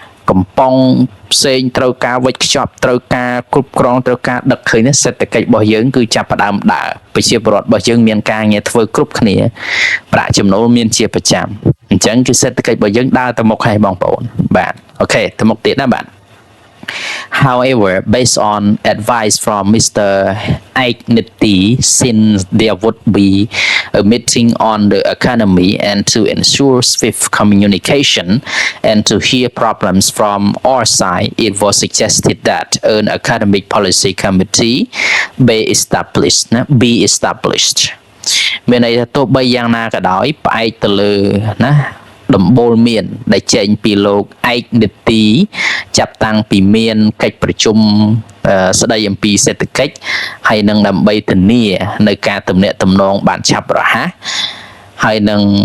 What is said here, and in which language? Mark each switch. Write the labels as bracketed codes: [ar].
[km] កំប៉ុងផ្សេងត្រូវការវិច្ចខ្ចប់ត្រូវការគ្រប់គ្រងត្រូវការដឹកឃើញសេដ្ឋកិច្ចរបស់យើងគឺចាប់ផ្ដើមដើរប្រជាពលរដ្ឋរបស់យើងមានការងារធ្វើគ្រប់គ្នាប្រាក់ចំណូលមានជាប្រចាំអញ្ចឹងគឺសេដ្ឋកិច្ចរបស់យើងដើរទៅមុខហើយបងប្អូនបាទអូខេទៅមុខទៀតណាបាទ [en] However, based on advice from Mr. Aignity, since there would be a meeting on the economy and to ensure swift communication and to hear problems from our side, it was suggested that an economic policy committee be established. [km] មានន័យថាទោះបីយ៉ាងណាក៏ដោយផ្អែកទៅលើណាដំបូលមានដែលចេញពីលោកឯកនីតិចាប់តាំងពីមានកិច្ចប្រជុំស្ដីអំពីសេដ្ឋកិច្ចហើយនឹងដើម្បីធានានៅការទំនាក់ទំនងបានឆាប់រហ័សហើយនឹង